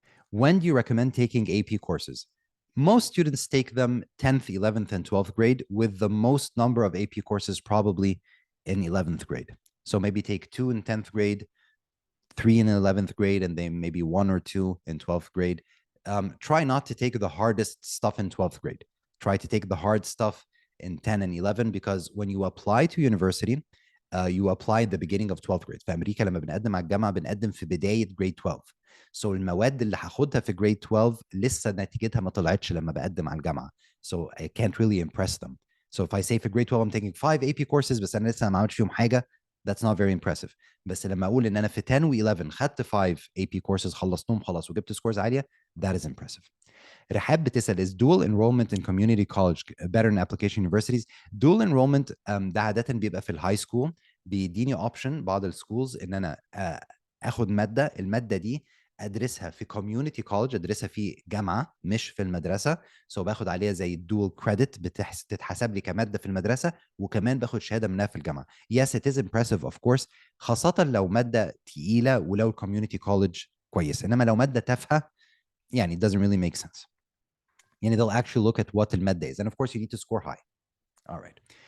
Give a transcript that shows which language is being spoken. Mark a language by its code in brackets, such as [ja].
[en] When do you recommend taking AP courses? Most students take them 10th, 11th, and 12th grade, with the most number of AP courses probably in 11th grade. So maybe take 2 in 10th grade, 3 in 11th grade and then maybe 1 or 2 in 12th grade. Try not to take the hardest stuff in 12th grade. Try to take the hard stuff in 10 and 11 because when you apply to university, you apply at the beginning of 12th grade. [ar] في أمريكا لما بنقدم على الجامعة بنقدم في بداية grade 12. So المواد اللي هاخدها في grade 12 لسه نتيجتها ما طلعتش لما بقدم على الجامعة. [en] So I can't really impress them. So if I say for grade 12 I'm taking 5 AP courses [ar] بس أنا لسه ما عملتش فيهم حاجة, [en] that's not very impressive. [ar] بس لما اقول ان انا في 10 و11 خدت 5 AP courses خلصتهم خلاص وجبت سكورز عاليه, [en] that is impressive. رحاب بتسال is dual enrollment in community college better than application universities. [ar] dual enrollment ده عاده بيبقى في الهاي سكول, بيديني اوبشن بعض السكولز ان انا اخد الماده دي ادرسها في كوميونتي كولج, ادرسها في جامعه مش في المدرسه. باخد عليها زي الدول كريدت, بتتحسب لي كماده في المدرسه وكمان باخد شهاده منها في الجامعه. [en] Yes, it is impressive of course, [ar] خاصه لو ماده تقيله ولو الكوميونتي كولج كويس. انما لو ماده تافهه يعني [en] it doesn't really make sense. يعني they'll actually look at what الماده is, and of course you need to score high. All right.